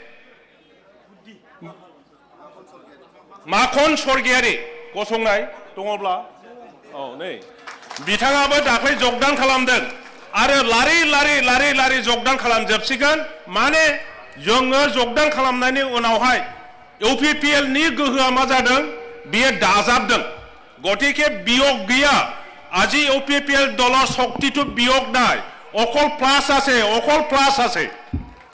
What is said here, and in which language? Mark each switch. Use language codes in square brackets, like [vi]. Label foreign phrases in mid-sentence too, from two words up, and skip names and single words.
[brx] माखन स्वर्गियारि गसंनाय दङब्ला औ नै बिथाङाबो दाख्लै जगदान खालामदों आरो लारि जगदान खालामजोबसिगोन माने जोङो जगदान खालामनायनि उनावहाय इउपिपिएलनि गोहोआ मा जादों बियो दाजाबदों गतिके बियोग गैया [as] আজি ইউপিপিএল দলৰ শক্তিটো বিয়োগ নাই অকল প্লাস আছে